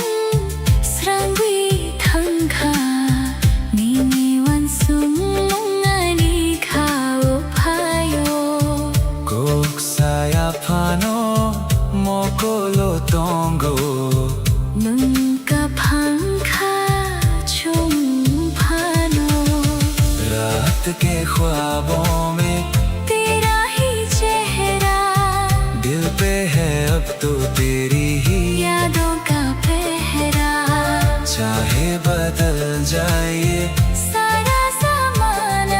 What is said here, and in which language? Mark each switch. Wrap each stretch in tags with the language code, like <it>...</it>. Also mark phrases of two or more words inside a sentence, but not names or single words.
<trp>serangui tangka nini wan sumong ani khao payo Kok saya phano mokolo tongo nunka phangkha chum phano।</trp> <hi>रात के ख्वाबों में तेरा ही चेहरा दिल पे है अब तो तेरी ही यादों का पहरा। चाहे बदल जाए ये सारा ज़माना</hi>